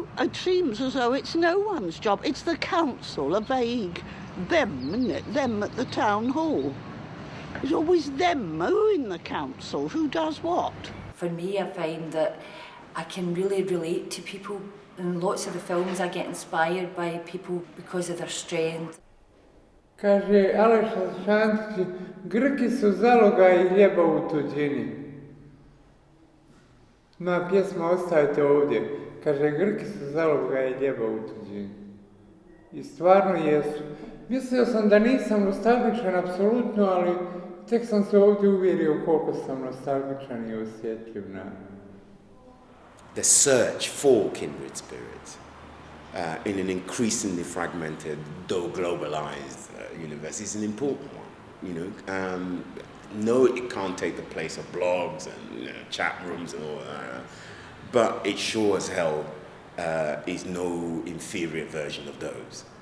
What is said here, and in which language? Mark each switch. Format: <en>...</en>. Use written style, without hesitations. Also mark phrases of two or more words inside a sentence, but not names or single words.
<en>It seems as though it's no one's job. It's the council, a vague them, isn't it? Them at the town hall. It's always them, who in the council, who does what? For me, I find that I can really relate to people. In lots of the films I get inspired by people because of their strength.</en> <hr>Kaže Aleša Šantić, Grki su zalogaj hljeba u tuđini. Moja pjesma Ostajte ovdje. Kaže, Grki su zalogaj hljeba u tuđini. I stvarno jesu. Mislio sam da nisam nostalgičan apsolutno, ali tek sam se ovdje uvjerio koliko sam nostalgičan i osjetljiv na</hr> <en>the search for kindred spirits in an increasingly fragmented, though globalized universe is an important one. You know, no, it can't take the place of blogs and chat rooms and all that, but it sure as hell is no inferior version of those.</en>